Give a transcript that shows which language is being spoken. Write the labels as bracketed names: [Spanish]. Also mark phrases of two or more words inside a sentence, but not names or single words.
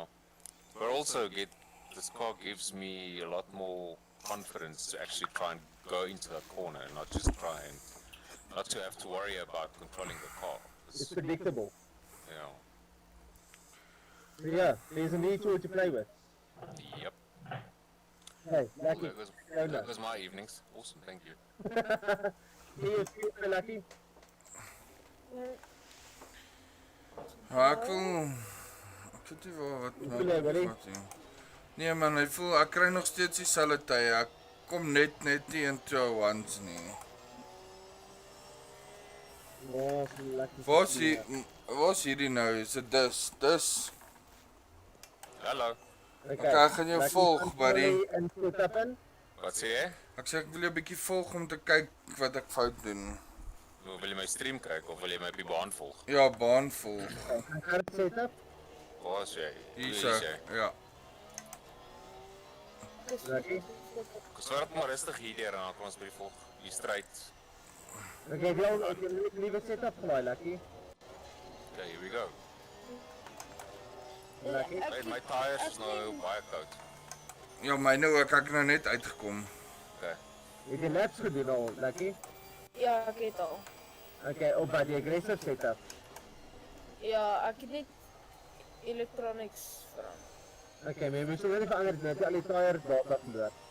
[English] But also this car gives me a lot more confidence to actually try and go into the corner and not just try and not to have to worry about controlling the car. It's predictable. Yeah. So yeah, there's a new tool to play with. Yep. Hey, Lucky, That was my evenings. Awesome, thank you. see you, Lucky. [Afrikaans] Ja, ek wil ek weet nie wat Hoe voel jy, buddy? wat nie. Nee man, hy voel ek kry nog steeds dieselfde tye. Ek kom net nie [English] into ones [Afrikaans] nie. [English] Oh, so Lucky. [Afrikaans] Waar's hierdie nou? Is dit dis? Hallo. Okay, ek gaan jou Lucky, volg, control buddy. En Setup in. Wat sê jy? Ek sê ek wil jou 'n bietjie volg om te kyk wat ek fout doen. Wil jy my stream kyk of wil jy my op die baan volg? Ja, baan volg. Hard Setup. Waar is jy? Hierso. Ja. Lucky. Geswaar maar rustig hierdeur en dan kom ons by die volg. Die stryd. Okay, ek wil net liewe Setup gelaai, Lucky. [English] Okay, here we go. [Afrikaans] Lucky. Hey, my tires is nou baie koud. Ja, myne ook. Ek het nou net uitgekom. Okay. Het jy laps gedoen al, Lucky? Ja, ek het al. Okay, op by die [English] aggressive setup. [Afrikaans] Ja, ek het net electronics verander. Okay, maar jy moet so net verander net al die [English] tires data [Afrikaans] verloor.